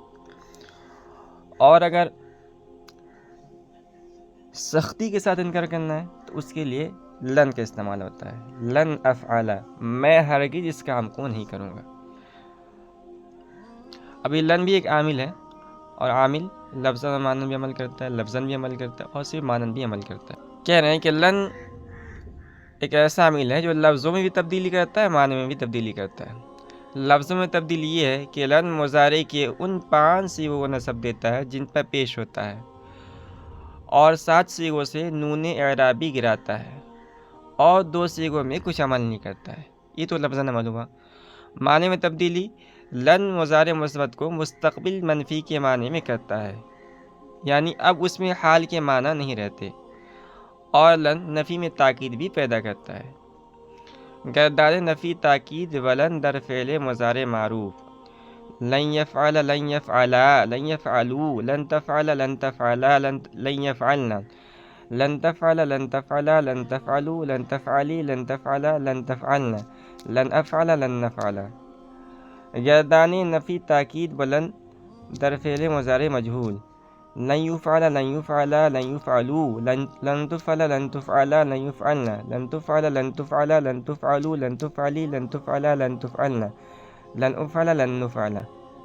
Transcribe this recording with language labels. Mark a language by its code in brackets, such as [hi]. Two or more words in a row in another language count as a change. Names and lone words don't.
[ur] اور اگر سختی کے ساتھ انکار کرنا ہے تو اس کے لیے لن کا استعمال ہوتا ہے، [ar] لن افعل، [ur] میں ہرگز اس کام کو نہیں کروں گا۔ ابھی لن بھی ایک عامل ہے، اور عامل لفظاً و معناً بھی عمل کرتا ہے، لفظاً بھی عمل کرتا ہے اور صرف معناً بھی عمل کرتا ہے۔ کہہ رہے ہیں کہ لن ایک ایسا عامل ہے جو لفظوں میں بھی تبدیلی کرتا ہے، معنی میں بھی تبدیلی کرتا ہے۔ لفظوں میں تبدیلی یہ ہے کہ لن مضارع کے ان 5 صیغوں کو نصب دیتا ہے جن پر پیش ہوتا ہے، اور 7 صیغوں سے نون اعرابی گراتا ہے، اور 2 صیغوں میں کچھ عمل نہیں کرتا ہے۔ یہ تو لفظاً عمل ہوا۔ معنی میں تبدیلی، لن مضارع مثبت کو مستقبل منفی کے معنی میں کرتا ہے، یعنی اب اس میں حال کے معنی نہیں رہتے، اور لن نفی میں تاکید بھی پیدا کرتا ہے۔ [fa] گردان نفی تاکید ولن در فعل مضارع معروف، [ar] لن یفعل، لن یفعلا، لن یفعلوا، لن تفعل، لن تفعلا، لن یفعلنا، لن تفعل، لن تفعلا، لن تفعلوا، لن تفعلی، لن تفعلا، لن تفعلنا، لن افعل، لن نفعلا۔ [fa] گردان نفی تاکید بلند در فعل مضارع مجہول، [ar] لن یفعل، لن یفعلا، لن یفعلوا، لن تفعل، لن تفعلا، لن یفعلنا، لن تفعل، لن تفعلا، لن تفعلوا، لن تفعلی، لن تفعلا، لن تفعلنا، لن افعل، لن نفعلا۔